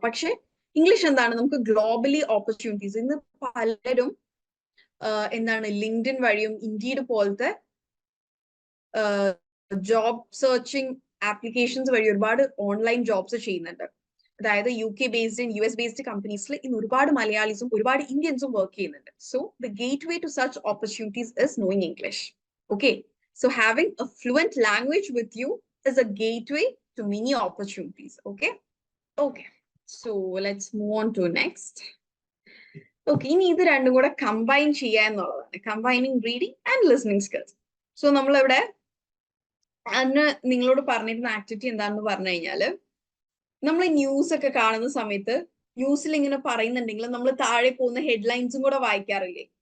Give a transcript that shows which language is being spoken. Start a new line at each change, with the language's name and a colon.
Malayalam: പക്ഷെ ഇംഗ്ലീഷ് എന്താണ്? നമുക്ക് ഗ്ലോബലി ഓപ്പർച്യൂണിറ്റീസ്. ഇന്ന് പലരും എന്താണ് ലിങ്ക്ഡിൻ വഴിയും ഇൻഡീഡ് പോലത്തെ ജോബ് സെർച്ചിങ് ആപ്ലിക്കേഷൻസ് വഴി ഒരുപാട് ഓൺലൈൻ ജോബ്സ് ചെയ്യുന്നുണ്ട്. അതായത് UK ബേസ്ഡ് US ബേസ്ഡ് കമ്പനീസിൽ ഇന്ന് ഒരുപാട് മലയാളീസും ഒരുപാട് ഇന്ത്യൻസും വർക്ക് ചെയ്യുന്നുണ്ട്.
English: So the gateway to such opportunities is knowing English. Okay, so having a fluent language with you is a gateway to many opportunities. Okay, so let's move on to next.
Malayalam: Okay, ഇനി ഇത് രണ്ടും കൂടെ combine ചെയ്യുക എന്നുള്ളതാണ്,
English: Combining reading and listening skills.
Malayalam: So നമ്മളിവിടെ അന്ന് നിങ്ങളോട് പറഞ്ഞിരുന്ന ആക്ടിവിറ്റി എന്താണെന്ന് പറഞ്ഞു കഴിഞ്ഞാല്, നമ്മൾ ന്യൂസ് ഒക്കെ കാണുന്ന സമയത്ത് ന്യൂസിൽ ഇങ്ങനെ പറയുന്നുണ്ടെങ്കിൽ നമ്മൾ താഴെ പോകുന്ന ഹെഡ്ലൈൻസും കൂടെ വായിക്കാറില്ലേ?